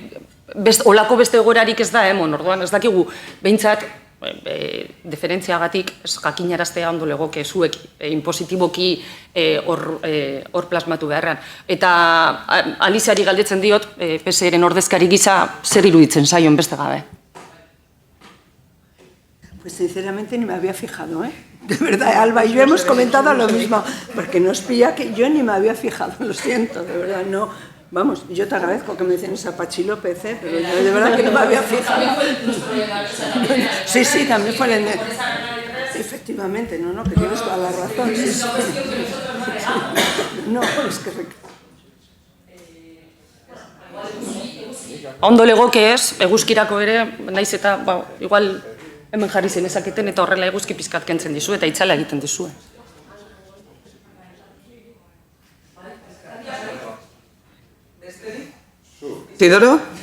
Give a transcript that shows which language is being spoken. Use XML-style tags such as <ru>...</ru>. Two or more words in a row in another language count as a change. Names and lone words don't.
<eu>egoerarik ez da, orduan ez dakigu behintzat deferentziagatik jakinaraztea ondo legoke zuek inpositiboki hor plasmatu beharrean. Eta Aliziari galdetzen diot, PSeren ordezkari gisa, zer iruditzen zaion beste gabe?</eu> <es>Pues sinceramente ni me había fijado, ¿eh? De verdad, Alba y yo hemos comentado lo mismo, porque nos pilla que yo ni me había fijado, lo siento, de verdad, no. Vamos, yo te agradezco que me menciones a Pachi López, pero yo de verdad que no me había fijado. Sí, sí, también fue el... Efectivamente, no, que tienes toda la razón. Sí, sí. No, es que...</es> <eu>Ondo legoke ez, eguzkirako ere, naiz eta, igual hemen jarri zenezaketen eta horrela eguzki pizkat kentzen dizu eta itzala egiten dizu. Isidoro?</eu>